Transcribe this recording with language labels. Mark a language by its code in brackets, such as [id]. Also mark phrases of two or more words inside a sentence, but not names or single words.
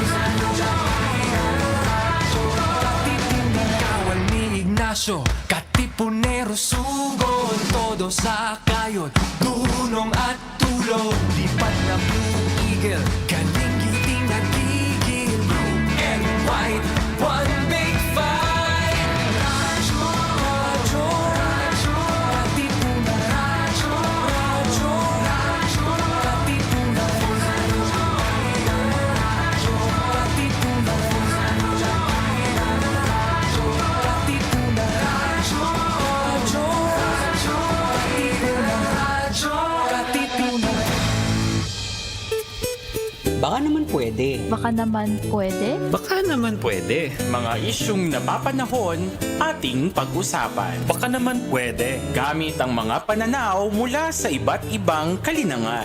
[tl] Radyo, Katipunan. Kawal ni Ignacio, Katipunero sugod, todo sa kayod, tulong at tulog. Lipat na Blue Eagle, galing giting nagigil. [en] Blue and white, one big fight. [tl] Radyo, radyo, radyo, Katipunan. Radyo, radyo, radyo, Katipunan. Radyo, radyo, Katipunan. Radyo, Katipunan. Radyo, radyo, radyo, Katipunan. Radyo, Katipunan. Baka naman pwede. Baka naman pwede. Baka naman pwede. Mga isyung napapanahon ating pag-usapan. Baka naman pwede. Gamit ang mga pananaw mula sa iba't ibang kalinangan.